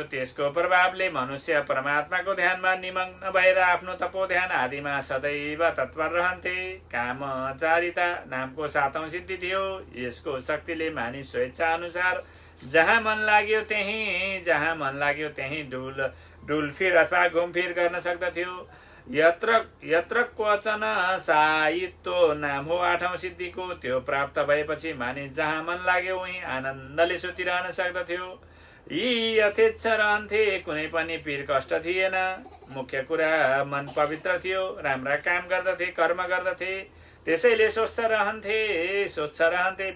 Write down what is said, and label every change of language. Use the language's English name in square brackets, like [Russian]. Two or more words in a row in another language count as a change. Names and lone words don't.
[Nepali] त्यसको प्रभावले मनुष्य परमात्माको ध्यानमा निमग्न भएर आफ्नो तपो ध्यान आदिमा सदैव तत्पर रहन्थे। कामचारिता नामको सातौं सिद्धि थियो। यसको शक्तिले मानिस स्वेच्छा अनुसार जहाँ मन लाग्यो त्यही डुलफिर अथवा घुमफिर गर्न सक्दथ्यो। [Sanskrit] यत्र क्वचन सायित्व [Nepali] नाम हो आठौं सिद्धिको। त्यो प्राप्त भएपछि मानिस जहाँ मन लाग्यो उही आनन्दले सुतिरहन सक्दथ्यो। यी यथेच्छ रहन्थे। कुनै पनि पीर कष्ट थिएन। मुख्य कुरा मन पवित्र थियो। राम्रा काम गर्दथे, कर्म गर्दथे। त्यसैले स्वच्छ रहन्थे।